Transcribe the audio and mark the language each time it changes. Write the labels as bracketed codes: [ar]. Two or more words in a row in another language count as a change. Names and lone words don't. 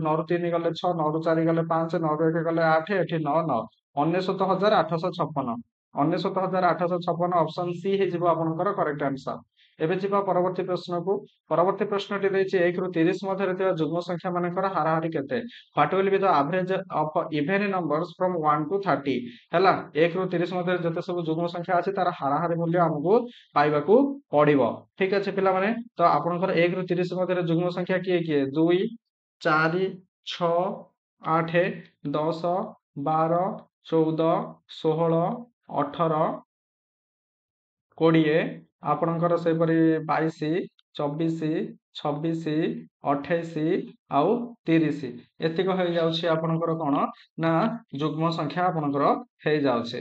[or] 9 ରୁ 3 ଗଲେ 6, 9 ରୁ 4 ଗଲେ 5, 9 ରୁ 1 ଗଲେ 8, ଏଠି 9 9 99,856। 99,856 [en] option C [or] ହେଇଯିବ ଆପଣଙ୍କର [en] correct answer. [or] ଏବେ ଯିବା ପରବର୍ତ୍ତୀ ପ୍ରଶ୍ନକୁ। ପରବର୍ତ୍ତୀ ପ୍ରଶ୍ନଟି ଦେଇଛି 1 ରୁ 30 ମଧ୍ୟରେ ଥିବା ଯୁଗ୍ମ ସଂଖ୍ୟା ମାନଙ୍କର ହାରାହାରି କେତେ? [en] What will be the average of even numbers from 1 to 30? [or] ହେଲା 1 ରୁ 30 ମଧ୍ୟରେ ଯେତେ ସବୁ ଯୁଗ୍ମ ସଂଖ୍ୟା ଅଛି ତାର ହାରାହାରି ମୂଲ୍ୟ ଆମକୁ ପାଇବାକୁ ପଡିବ। ଠିକ ଅଛି ପିଲାମାନେ, ତ ଆପଣଙ୍କର 1 ରୁ 30 ମଧ୍ୟରେ ଯୁଗ୍ମ ସଂଖ୍ୟା କିଏ କିଏ? 2 4 6 8 10 12 14 16 18 20 ଆପଣଙ୍କର ସେହିପରି 22 24 26 28 ଆଉ 30 ଏତିକ ହେଇଯାଉଛି ଆପଣଙ୍କର କଣ ନା ଯୁଗ୍ମ ସଂଖ୍ୟା ଆପଣଙ୍କର ହେଇଯାଉଛି।